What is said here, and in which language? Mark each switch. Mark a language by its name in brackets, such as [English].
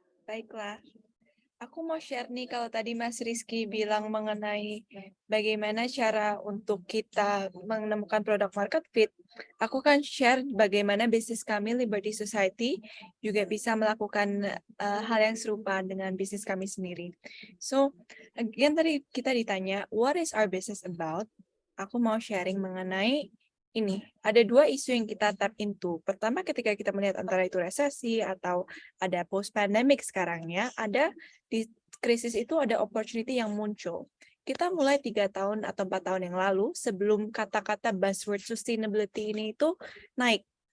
[Indonesian] Baiklah. Aku mau share nih kalau tadi Mas Rizky bilang mengenai bagaimana cara untuk kita menemukan produk market fit. Aku kan share bagaimana bisnis kami Liberty Society juga bisa melakukan hal yang serupa dengan bisnis kami sendiri. [English] So, again [Indonesian] tadi kita ditanya, [English] what is our business about? [Indonesian] Aku mau sharing mengenai ini. Ada dua isu yang kita tap into. Pertama, ketika kita melihat antara itu resesi atau ada post-pandemic sekarang ya, ada di krisis itu ada opportunity yang muncul. Kita mulai 3 tahun atau 4 tahun yang lalu, sebelum kata-kata buzzword sustainability ini itu naik.